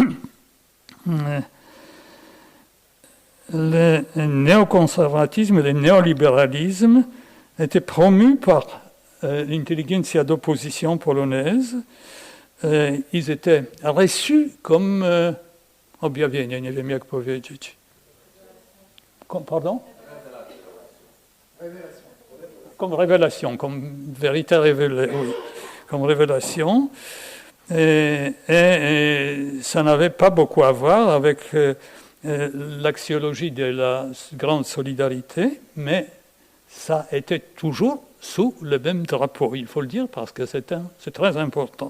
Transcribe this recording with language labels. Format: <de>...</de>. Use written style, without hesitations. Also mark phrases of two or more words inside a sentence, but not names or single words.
<fr>Le néoconservatisme et le néolibéralisme étaient promus par l'intelligentsia d'opposition polonaise. Ils étaient reçus comme</fr> <pl>objawienie, nie wiem jak powiedzieć.</pl> <fr>Pardon? Comme révélation, comme vérité révélée, oui, comme révélation. Et ça n'avait pas beaucoup à voir avec l'axiologie de la grande solidarité, mais ça était toujours sous le même drapeau, il faut le dire, parce que c'est très important.</fr>